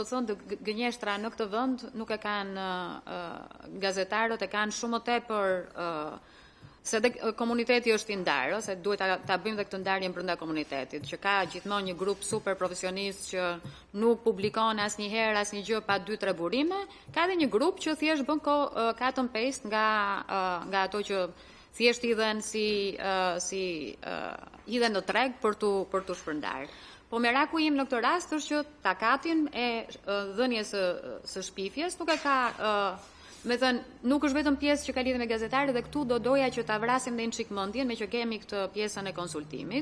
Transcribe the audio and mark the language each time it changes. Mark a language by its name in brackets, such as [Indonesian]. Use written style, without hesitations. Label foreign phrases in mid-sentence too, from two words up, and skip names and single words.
[Albanian] thënë gënjeshtra në këtë vend nuk e kanë gazetarët, e kanë shumë më tepër se dhe komuniteti është i ndarë, se duhet ta bëjmë dhe këtë ndarjen brenda komunitetit, që ka gjithmonë një grup super profesionist që nuk publikon asnjëherë asnjë gjë pa 2-3 burime, ka edhe një grup që thjesht bën [English] cut and paste [Albanian] nga ato që thjesht idhen idhen në treg për tu shpërndar. Po meraku im në këtë rast është që takatin e dhënies së shpifjes nuk e ka nuk është vetëm pjesë që ka lidhje me gazetarët, dhe këtu do doja që ta vrasim dhe në çik mendjen me që kemi këtë pjesën e konsultimit.